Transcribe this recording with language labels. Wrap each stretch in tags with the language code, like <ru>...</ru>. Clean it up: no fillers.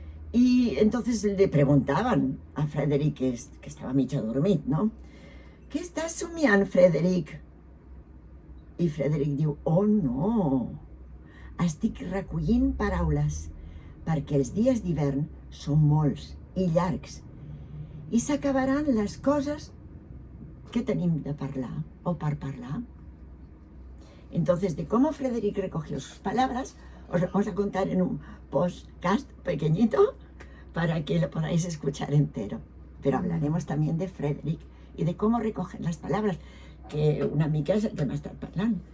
<es>Y entonces le preguntaban a Frederick, que estaba</es> <ca>mitja dormit,</ca> <es>no?</es> <ca>Què estàs somiant, Frederick? I Frederick diu: oh no, estic recollint paraules, perquè els dies d'hivern són molts i llargs i s'acabaran les coses que tenim de parlar o per parlar.</ca> <es>Entonces, de cómo Frederick recogió sus palabras, os lo vamos a contar en un podcast pequeñito para que lo podáis escuchar entero. Pero hablaremos también de Frederick y de cómo recoger</es> <ca>les paraules, que una mica és el que m'ha estat parlant.</ca>